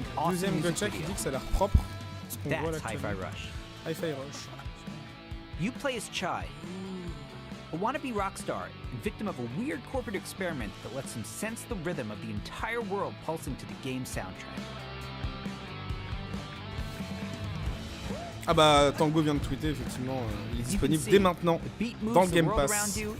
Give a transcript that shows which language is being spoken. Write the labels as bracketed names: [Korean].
[French] Deuxième guncheck, il dit que ça a l'air propre. [English] That's Hi-Fi Rush. Hi-Fi Rush. You play as Chai, a wannabe rock star and victim of a weird corporate experiment that lets him sense the rhythm of the entire world pulsing to the game soundtrack. [French] Ah bah Tango vient de tweeter effectivement, il est disponible dès maintenant dans le Game Pass.